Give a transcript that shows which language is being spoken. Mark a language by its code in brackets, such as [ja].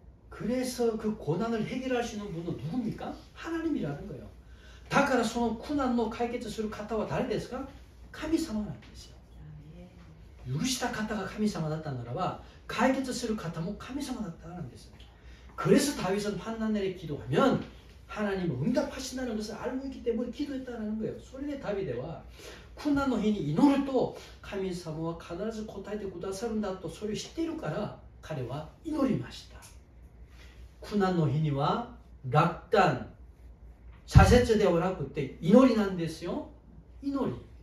[ko] 그래서 그 고난을 해결하시는 분은 누굽니까? 하나님이라는 거예요. [ja] だからその苦難を解決する方は誰ですか?神様なんですよ。許した方が神様だったならば解決する方も神様だったんです。 [ko] 그래서 다윗은 환난날에 기도하면 하나님은 응답하신다는 것을 알고 있기 때문에 기도했다는 거예요. [ja] それでダビデは苦難の日に祈ると神様は必ず答えてくださるんだとそれを知っているから彼は祈りました。苦難の日には落胆、挫折ではなくて祈りなんですよ。祈り。